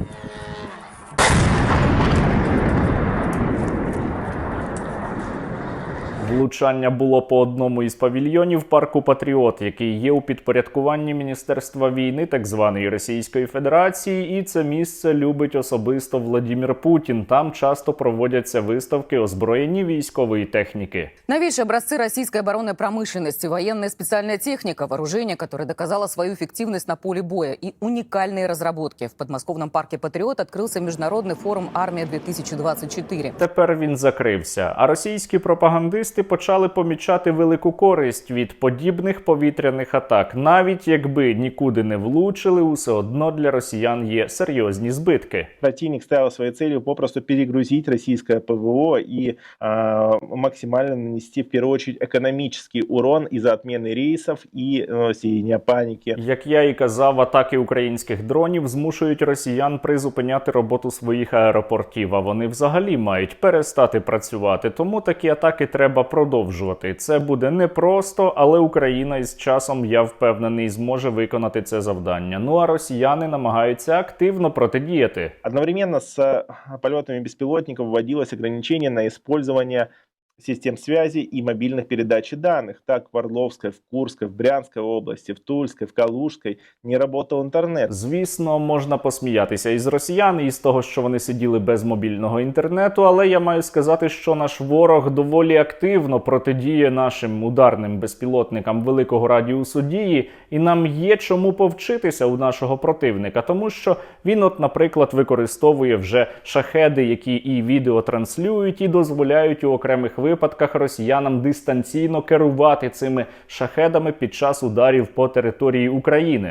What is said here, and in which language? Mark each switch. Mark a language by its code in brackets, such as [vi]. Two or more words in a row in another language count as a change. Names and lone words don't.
[uk] Влучання було по одному із павільйонів парку Патріот, який є у підпорядкуванні Міністерства війни так званої Російської Федерації, і це місце любить особисто Владимир Путін. Там часто проводяться виставки озброєння військової техніки. [ru] Новейшие образцы российской оборонной промышленности, военная специальная техника, вооружение, которое доказало свою эффективность на поле боя, и уникальные разработки. В подмосковном парке «Патриот» открылся международный форум «Армия-2024». [uk] Тепер він закрився, а російські пропагандисти почали помічати велику користь від подібних повітряних атак. Навіть якби нікуди не влучили, усе одно для росіян є серйозні збитки. [ru] Противник ставил своей целью попросту перегрузить российское ПВО и максимально нанести, в первую очередь, экономический урон из-за отмены рейсов и сеяния паники. [uk] Як я і казав, атаки українських дронів змушують росіян призупиняти роботу своїх аеропортів, а вони взагалі мають перестати працювати. Тому такі атаки треба продовжувати. Це буде непросто, але Україна із часом, я впевнений, зможе виконати це завдання. Ну а росіяни намагаються активно протидіяти. [ru] Одновременно с полетами беспилотников вводилось ограничение на использование систем связи и мобильных передач данных. Так, в Орловской, в Курской, в Брянской области, в Тульской, в Калужской не работал интернет. [uk] Звісно, можна посміятися із росіян, і з того, що вони сиділи без мобільного інтернету, але я маю сказати, що наш ворог доволі активно протидіє нашим ударним безпілотникам великого радіусу дії, і нам є чому повчитися у нашого противника, тому що він, от, наприклад, використовує вже шахеди, які і відео транслюють, і дозволяють у окремих випадках росіянам дистанційно керувати цими шахедами під час ударів по території України.